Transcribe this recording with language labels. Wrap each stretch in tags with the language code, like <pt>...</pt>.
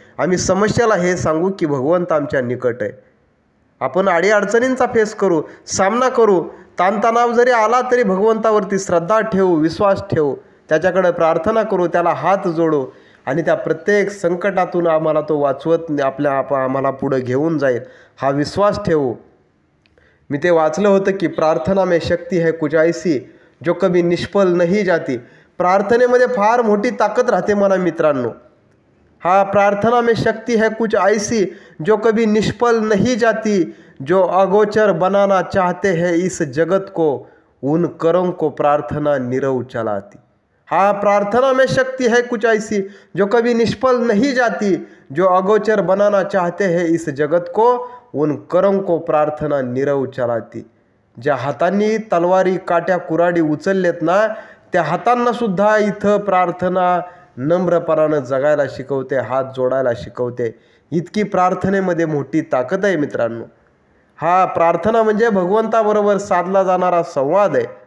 <mr>आम्ही समस्याला हे सांगू की भगवंत आमच्या निकट आहे. आपण अडीअडचणींचा फेस करू, सामना करू. ताणतणाव जरी आला तरी भगवंतावरती श्रद्धा ठेवू, विश्वास ठेवू, त्याच्याकडे प्रार्थना करू, त्याला हात जोडू आणि त्या प्रत्येक संकटातून आम्हाला तो वाचवत आम्हाला पुढं घेऊन जाईल हा विश्वास ठेवू. मी ते वाचलं होतं की</mr> <hi>प्रार्थना में शक्ती है कुछ ऐसी जो कभी निष्फल नहीं जाती.</hi> <mr>प्रार्थनेमध्ये फार मोठी ताकद राहते म्हणा मित्रांनो.</mr> <hi>हा प्रार्थना में शक्ती है कुछ ऐसी जो कभी निष्फल नहीं जाती, जो अगोचर बनाना चाहते हैं इस जगत को, उन करों को प्रार्थना निरव चलाती. हाँ, प्रार्थना में शक्ति है कुछ ऐसी जो कभी निष्फल नहीं जाती, जो अगोचर बनाना चाहते हैं इस जगत को, उन करों को प्रार्थना निरव चलाती.</hi> <mr>ज्या हातांनी तलवारी, काट्या, कुऱ्हाडी उचललेत ना, त्या हातांना सुद्धा इथं प्रार्थना नम्रपणानं जगायला शिकवते, हात जोडायला शिकवते. इतकी प्रार्थनेमध्ये मोठी ताकद आहे मित्रांनो. हा प्रार्थना म्हणजे भगवंताबरोबर साधला जाणारा संवाद आहे.</mr>